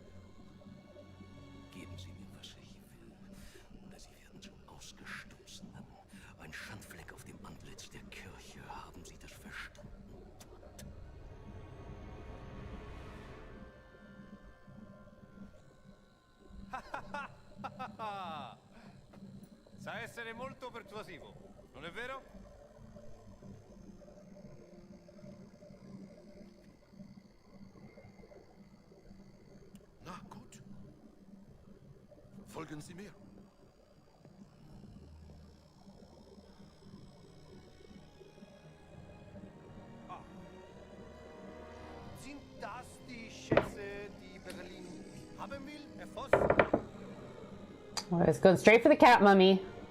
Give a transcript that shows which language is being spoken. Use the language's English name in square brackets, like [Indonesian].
[German] Geben Sie mir, was ich will, oder Sie werden zum Ausgestoßenen. Ein Schandfleck auf dem Antlitz der Kirche. Haben Sie das verstanden? [Italian] Sa essere molto persuasivo, non è vero? [German] Na gut. Folgen Sie mir. Sind das die Schätze, die Berlin haben will, Herr Voss? [English] Well, it's going straight for the cat mummy.